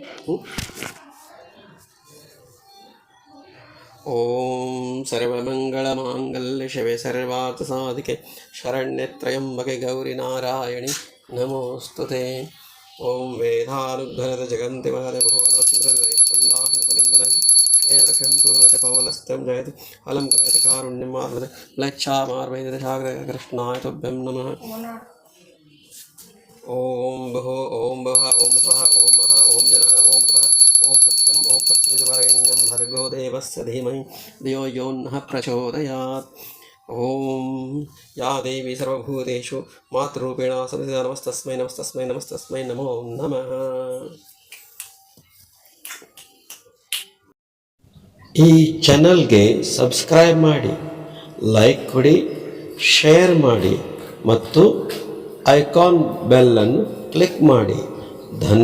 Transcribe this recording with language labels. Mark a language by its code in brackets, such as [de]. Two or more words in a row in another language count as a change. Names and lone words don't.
[sa] ಓಂ ಸರ್ವಮಂಗಳಮಾಂಗಲ್ಯ ಶಿವೆ ಸರ್ವಾರ್ಥಸಾಧಿಕೆ ಶರಣ್ಯೆ ತ್ರ್ಯಂಬಕೆ ಗೌರಿ ನಾರಾಯಣಿ ನಮೋಸ್ತುತೆ. ಓಂ ವೇದಾನುಗ್ರಹದ ಜಗಂತಿ ಮಹದ ಭುವನಸ್ಯಂ ಕುರುವತೆ ಪವನಸ್ಥಂ ಜಯತಿ ಅಲಂ ಕಲಯತಿ ಕಾರುಣ್ಯಂ ಮಾರ್ವತೆ ಮ್ಲೇಚ್ಛಾಮಾರ್ವೈದ್ಯ ಸಾಗರ ಕೃಷ್ಣಾಯ ತುಭ್ಯಂ ನಮಃ. ಓಂ ಭೋ ಓಂ ಭವ ಓಂ ಸ್ವಃ ಓಂ ಮಹ ಓಂ ಜನಃ ಓಂ ಪ್ರಭ ಓಂ ಸತ್ಯಂ ಓಂ ತತ್ಸವಿತುರ್ವರೆಣ್ಯಂ ಭರ್ಗೋ ದೇವಸ್ಯ ಧೀಮಹಿ ಧಿಯೋ ಯೋ ನಃ ಪ್ರಚೋದಯಾತ್. ಓಂ ಯಾ ದೇವಿ ಸರ್ವಭೂತೇಷು ಮಾತೃರೂಪೇಣ ಸಂಸ್ಥಿತಾ ನಮಸ್ತಸ್ಮೈ ನಮಸ್ತಸ್ಮೈ ನಮಸ್ತಸ್ಮೈ ನಮೋ ನಮಃ. [kn] ಈ ಚಾನಲ್ಗೆ ಸಬ್ಸ್ಕ್ರೈಬ್ ಮಾಡಿ, ಲೈಕ್ ಕೊಡಿ, ಶೇರ್ ಮಾಡಿ ಮತ್ತು ಐಕಾನ್ ಬೆಲ್ಲನ್ನು ಕ್ಲಿಕ್ ಮಾಡಿ.